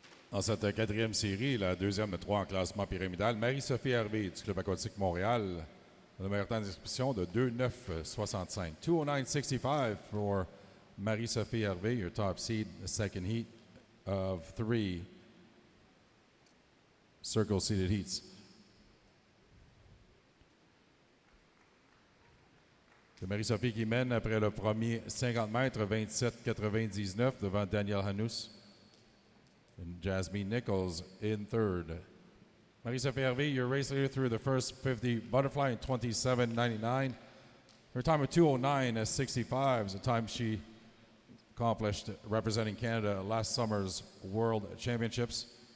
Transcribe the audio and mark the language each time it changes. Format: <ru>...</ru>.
<fr>Dans cette quatrième série, la deuxième de 3 en classement pyramidal, Marie-Sophie Hervé du Club aquatique Montréal. Le meilleur temps d'inscription de 2:09.65.</fr> <en>2:09.65 for Marie-Sophie Hervé, your top seed, the second heat of 3 circle-seated heats.</en> <fr>C'est Marie-Sophie qui mène après le premier 50 mètres, 27.99 devant Danielle Hanous.</fr> <en>And Jasmine Nichols in third. Marie-Sophie Hervé, your race leader through the first 50 butterfly in 27.99. Her time of 2:09.65 is the time she accomplished representing Canada last summer's World Championships.</en>